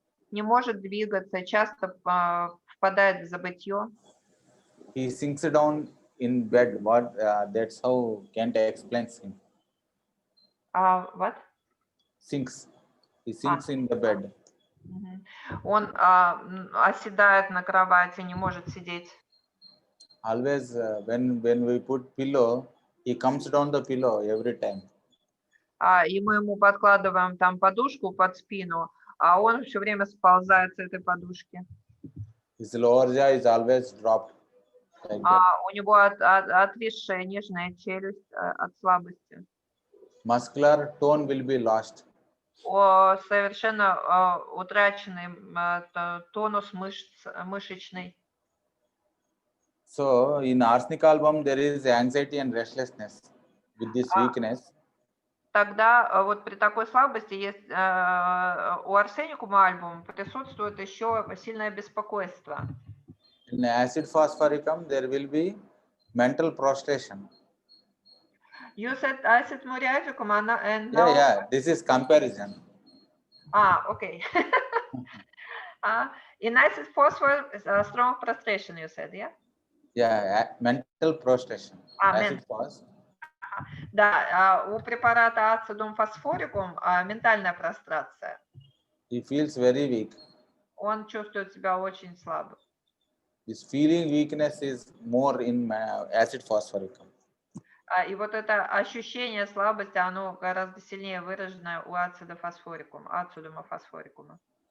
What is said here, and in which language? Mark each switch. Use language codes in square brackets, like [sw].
[ru] Не может двигаться, часто впадает в забытье. [en] He sinks down in bed. That's how Kant explains him. What? Sinks. He sinks in the bed. [ru] Он оседает на кровати, не может сидеть. [en] Always, when we put pillow, he comes down the pillow every time. [ru] И мы ему подкладываем там подушку под спину, а он все время сползает с этой подушки. [en] His lower jaw is always dropped. Like [ru] у него отвисшая нижняя челюсть от слабости. [en] Muscular tone will be lost. [ru] Совершенно утраченный тонус мышечный. [en] So in arsenic album there is anxiety and restlessness with this weakness. [ru] тогда вот при такой слабости есть, у арсеникума альбум присутствует еще сильное беспокойство. [en] In acid phosphoricum, there will be mental prostration. You said acid muriaticum and Yeah, now... yeah, this is comparison. Okay. In acid phosphor, strong prostration, you said, yeah? Yeah, mental prostration. Acid phos. [ru] Да, у препарата ацидум фосфорикум ментальная прострация. [en] He feels very weak. [ru] Он чувствует себя очень слабым. [en] This feeling weakness is more in acid phosphoricum. [ru] И вот это ощущение слабости, оно гораздо сильнее выражено у ацидума фосфорикума.